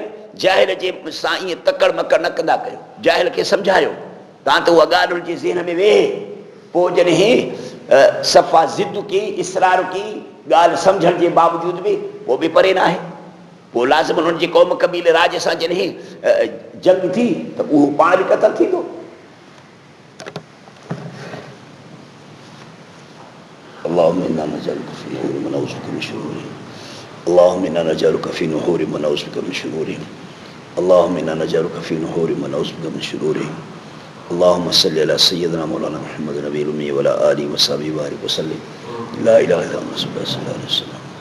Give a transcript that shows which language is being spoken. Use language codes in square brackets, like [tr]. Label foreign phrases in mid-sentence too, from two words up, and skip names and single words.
[sd] जाहिल जे सां ईअं तकड़ मकड़ न कंदा कयो, जाहिल खे सम्झायो, तव्हां त उहा ॻाल्हि हुनजे ज़हन में वेहे, पोइ जॾहिं सफ़ा ज़िद की, इसरार की, ॻाल्हि सम्झण जे बावजूद बि पोइ बि परे न आहे, पोइ लाज़िम हुननि जे क़ौम क़बीले राज सां जॾहिं जंग थी त उहो पाण बि क़तल थींदो। [ar] اللهم إنا نجعلك في نحور من نعوذ بك من شرورهم، اللهم إنا نجعلك في نحور من نعوذ بك من شرورهم، اللهم إنا نجعلك في نحور من نعوذ بك من شرورهم، اللهم صل على سيدنا مولانا محمد النبي الأمي وعلى آله وصحبه وبارك وسلم، لا إله إلا أنت، صلى الله عليه وسلم.